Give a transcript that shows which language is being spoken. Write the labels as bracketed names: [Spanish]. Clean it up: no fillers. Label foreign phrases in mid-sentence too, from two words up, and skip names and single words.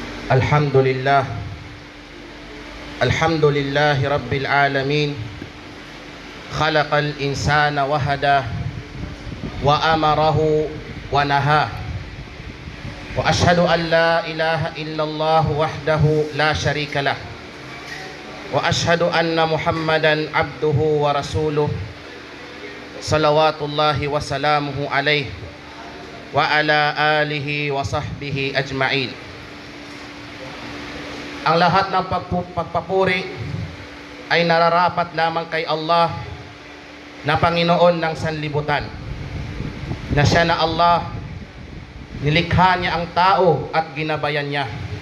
[Arabic] الحمد لله الحمد لله رب العالمين خلق الإنسان وهداه وأمره ونهاه وأشهد أن لا إله إلا الله وحده لا شريك له وأشهد أن محمدا عبده ورسوله صلوات الله وسلامه عليه وعلى آله وصحبه أجمعين. [Filipino] Ang lahat ng pagpapuri ay nararapat lamang kay Allah na Panginoon ng sanlibutan, na siya na Allah, nilikha niya ang tao at ginabayan niya.